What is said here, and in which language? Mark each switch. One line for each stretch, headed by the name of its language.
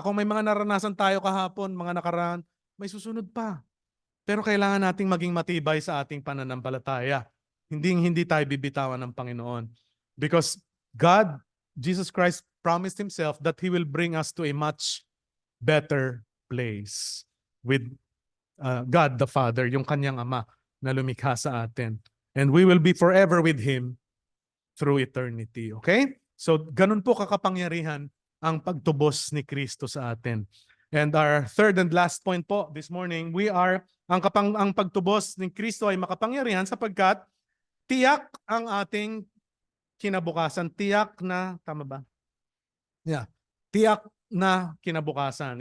Filipino: Kung may mga naranasan tayo kahapon, mga nakaraan, may susunod pa. Pero kailangan nating maging matibay sa ating pananampalataya. Hindi tayo bibitawan ng Panginoon.
English: Because God, Jesus Christ, promised Himself that He will bring us to a much better place with God the Father,
Filipino: yung Kanyang Ama na lumikha sa atin.
English: And we will be forever with Him through eternity. Okay?
Filipino: So, ganun po kakapangyarihan ang pagtubos ni Kristo sa atin.
English: And our third and last point po this morning,
Filipino: ang pagtubos ni Kristo ay makapangyarihan sapagkat tiyak ang ating kinabukasan. Tiyak na, tama ba? Yeah. Tiyak na kinabukasan.